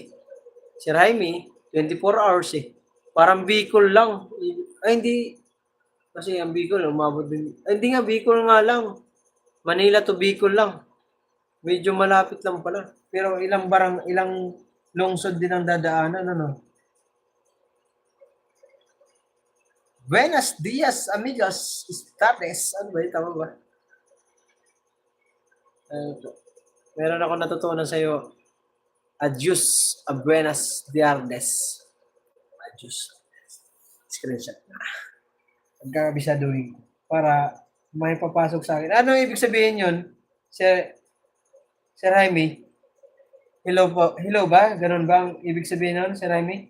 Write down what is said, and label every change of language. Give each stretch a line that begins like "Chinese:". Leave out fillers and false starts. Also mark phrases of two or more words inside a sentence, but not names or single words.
Filipino: Si Raimi, 24 hours eh. Parang Bicol lang. Ay, hindi. Kasi ang Bicol, umabot din. Ay, hindi nga, Bicol nga lang. Manila to Bicol lang. Medyo malapit lang pala. Pero ilang lungsod din ang dadaanan, ano?
Spanish: Buenos dias, amigos. Tardes.
Filipino: Ano ba? Tama ba? Meron ako natutunan sa'yo.
Spanish: Adios, buenas diardes. Adios.
Filipino: Screenshot na. Pagkakabisaduhin ko. Para may papasok sa akin. Ano ibig sabihin yun? Sir Jaime? Hello po. Hello ba? Ganun ba ang ibig sabihin nun, Sir Jaime?